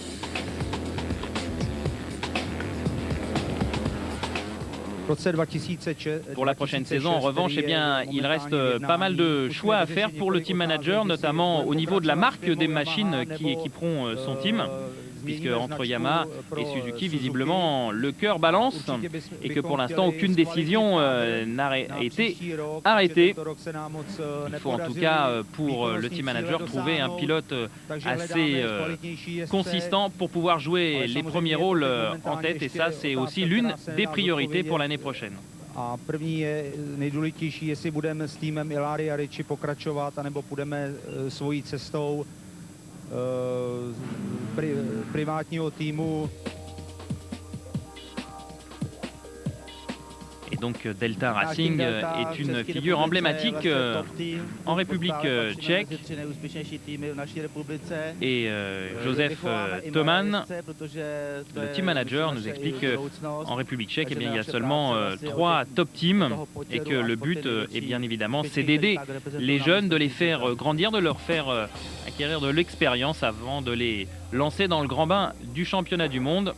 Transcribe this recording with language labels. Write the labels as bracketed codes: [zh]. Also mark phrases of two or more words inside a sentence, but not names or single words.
[fr] Pour la prochaine saison, en revanche, eh bien, il reste pas mal de choix à faire pour le [en] team manager, [fr] notamment au niveau de la marque des machines qui équiperont son team, puisque entre Yamaha et Suzuki, visiblement, le cœur balance et que pour l'instant, aucune décision n'a été arrêtée. Il faut en tout cas, pour le [en] team manager, [fr] trouver un pilote assez consistant pour pouvoir jouer les premiers rôles en tête, et ça, c'est aussi l'une des priorités pour l'année prochaine. [cs] A první je nejdůležitější, jestli budeme s týmem Ilaria Ricci pokračovat, anebo půjdeme svojí cestou privátního týmu. [fr] Et donc Delta Racing est une figure emblématique en République tchèque. Et Joseph Thoman, le [en] team manager, [fr] nous explique qu'en République tchèque, eh bien, il y a seulement 3 [en] top teams [fr] et que le but est bien évidemment c'est d'aider les jeunes, de les faire grandir, de leur faire acquérir de l'expérience avant de les lancer dans le grand bain du championnat du monde.